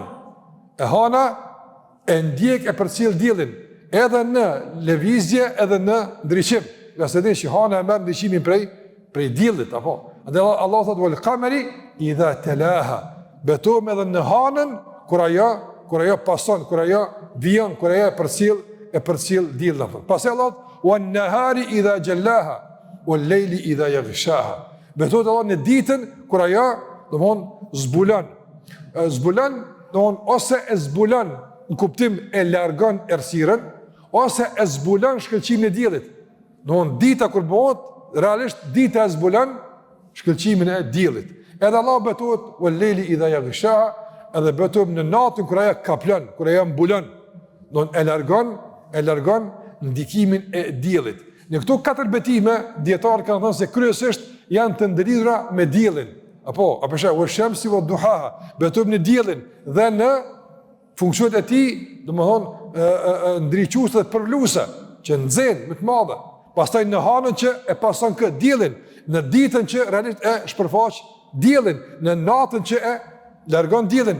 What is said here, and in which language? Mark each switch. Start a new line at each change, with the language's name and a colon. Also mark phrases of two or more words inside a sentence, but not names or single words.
Albanian: E hana e ndjek e përcjell diellin, edhe në lëvizje edhe në ndriçim. Ja se din që hana e merr ndriçimin prej diellit apo. Andaj Allah thot
Arabic: والقمر إذا تلاها.
Albanian: Betohem edhe në hanën kur ajo pason, kur ajo vjen, kur ajo përcjell diellin apo. Pastaj Allah
Arabic: والنهار إذا جلاها والليل إذا يغشاها.
Albanian: Betohet Allah në ditën kur ajo domthon zbulon. Zbulon domthon ose e zbulon në kuptim e largon errësirën ose e zbulon shkëlqimin e diellit. Domthon dita kur bëhet, realisht dita e zbulon shkëlqimin e diellit. Edhe Allah betohet
Arabic: والليل إذا يغشاها,
Albanian: edhe betohet në natën kur ajo kaplon, kur ajo mbulon. Domthon e largon ndikimin e diellit. Në këto katër betime dietar kanë thënë se kryesisht janë të ndërlidhura me diellin.
Arabic: Apo والشمس وضحاها.
Albanian: Betohem në diellin dhe në funksionet e tij, domethënë ndriçuese dhe përluese, që nxen më të madhe. Pastaj në hanën që e pason kë diellin, në ditën që realisht e shpërfaq diellin, në natën që e largon diellin.